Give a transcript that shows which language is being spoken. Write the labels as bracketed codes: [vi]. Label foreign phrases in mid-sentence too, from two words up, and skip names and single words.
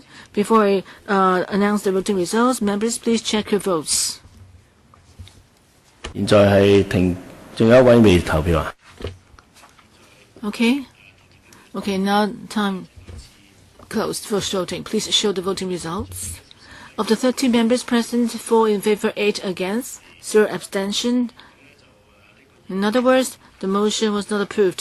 [en] Before I announce the voting results, members, please check your votes. [yue] 現在係停，仲有一位未投票啊？ [en] Okay. Okay, now time closed for voting. Please show the voting results. Of the 13 members present, 4 in favor, 8 against, 0 abstention. In other words, the motion was not approved.